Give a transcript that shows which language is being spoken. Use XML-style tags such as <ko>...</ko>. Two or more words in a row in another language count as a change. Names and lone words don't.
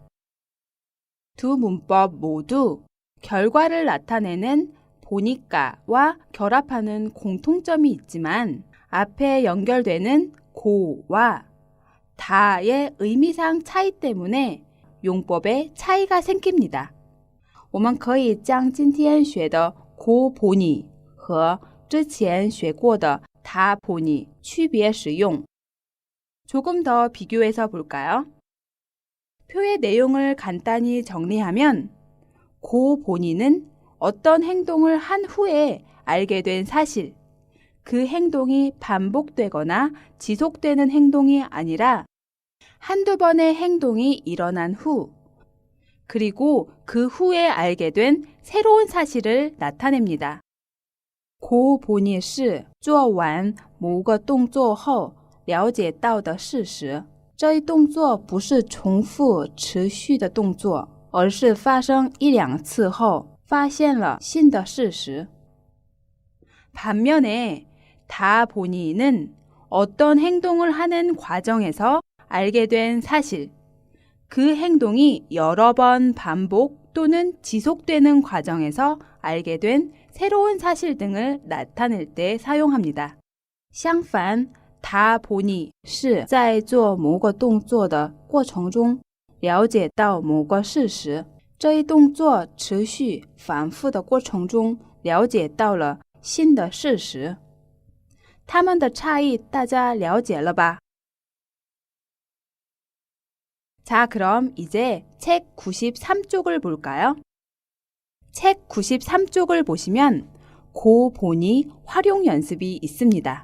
<ko>두 문법 모두 결과를 나타내는 보니까와 결합하는 공통점이 있지만 앞에 연결되는 고와 다의 의미상 차이 때문에 용법에 차이가 생깁니다.</ko> <zh>我们可以将今天学的</zh> <ko>고 보니</ko> <zh>和之前学过的</zh> <ko>다 보니</ko> <zh>区别使用.</zh> <ko>조금 더 비교해서 볼까요? 표의 내용을 간단히 정리하면 고 보니는 어떤 행동을 한 후에 알게 된 사실, 그 행동이 반복되거나 지속되는 행동이 아니라 한두 번의 행동이 일어난 후, 그리고 그 후에 알게 된 새로운 사실을 나타냅니다.</ko> <zh>고보니 是做完某个动作后了解到的事实。这一动作不是重复持续的动作，而是发生一两次后发现了新的事实。</zh> <ko>반면에 다 보니는 어떤 행동을 하는 과정에서 알게 된 사실, 그 행동이 여러 번 반복 또는 지속되는 과정에서 알게 된 새로운 사실 등을 나타낼 때 사용합니다.</ko> <zh>相反，</zh> <ko>다 보니</ko> <zh>是在做某个动作的过程中了解到某个事实，这一动作持续反复的过程中了解到了新的事实。它们的差异大家了解了吧？</zh> <ko>자, 그럼 이제 책 93쪽을 볼까요? 책 93쪽을 보시면 고 보니 활용 연습이 있습니다.</ko>